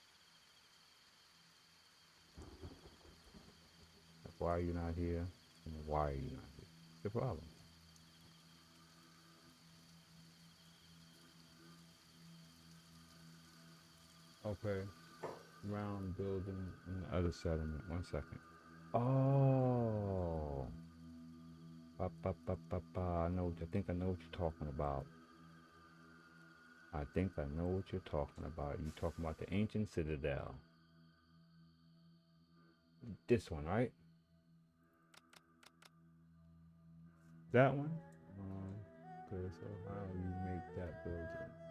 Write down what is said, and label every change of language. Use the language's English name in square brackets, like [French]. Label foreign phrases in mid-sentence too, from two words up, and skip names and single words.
[English] Like, why are you not here? And why are you not here? What's the problem? Okay. Round building in the other settlement. 1 second. Oh. Ba, ba, ba, ba, ba. I think I know what you're talking about. I think I know what you're talking about. You're talking about the ancient citadel. This one, right? That one? Okay, so how do you make that building?